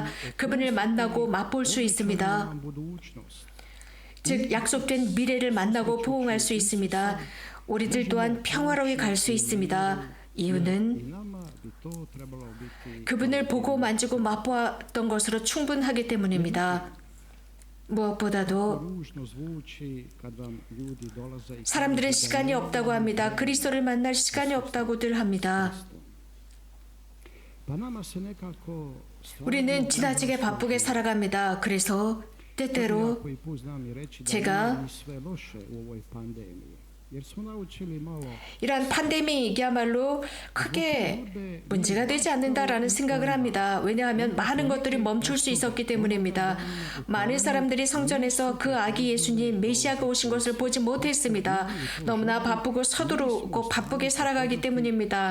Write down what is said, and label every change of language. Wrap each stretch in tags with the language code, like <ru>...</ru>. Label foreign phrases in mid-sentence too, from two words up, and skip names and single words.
<ko>그분을 만나고 맛볼 수 있습니다. 즉 약속된 미래를 만나고 포옹할 수 있습니다. 우리들 또한 평화로이 갈 수 있습니다. 이유는 그분을 보고 만지고 맛보았던 것으로 충분하기 때문입니다. 무엇보다도</ko> <hr>ružno zvuči kad vam ljudi dolaze i</hr> <ko>사람들은 시간이 없다고 합니다. 그리스도를 만날 시간이 없다고들 합니다.</ko> <hr>pa nama se nekako</hr> <ko>우리는 지나치게 바쁘게 살아갑니다. 그래서 때때로</ko> <hr>koji put znam i reći da</hr> <ko>제가</ko> <hr>nije ni sve loše u ovoj pandemiji. Jer smo naučili malo</hr> <ko>이러한 팬데믹이야말로 크게 문제가 되지 않는다라는 생각을 합니다. 왜냐하면 많은 것들이 멈출 수 있었기 때문입니다. 많은 사람들이 성전에서 그 아기 예수님 메시아가 오신 것을 보지 못했습니다. 너무나 바쁘고 서두르고 바쁘게 살아가기 때문입니다.</ko>